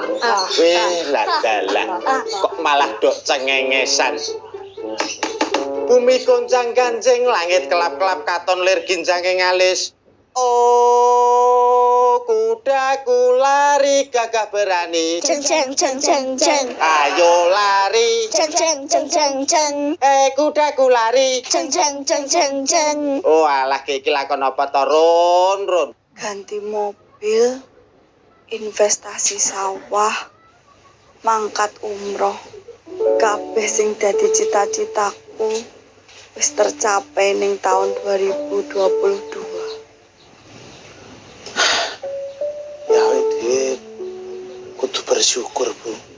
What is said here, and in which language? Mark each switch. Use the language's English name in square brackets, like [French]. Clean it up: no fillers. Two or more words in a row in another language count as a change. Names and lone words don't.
[Javanese] Weh, ladalah kok malah dok cengengesan. Bumi goncang kancing, langit kelap-kelap katon lir ginjanging alis. [Indonesian] Oh, kudaku lari gagah berani. Ceng ceng ceng ceng ceng. Ayo lari. Ceng ceng ceng ceng ceng. Kudaku lari. Ceng ceng ceng ceng ceng. [Javanese] Oh, alah iki lakon apa to, Run? Ganti mobil, investasi sawah, mangkat umroh. Kabeh sing dadi cita-citaku wis tercapai ning tahun 2022. Ya Dit, kudu bersyukur, Bu.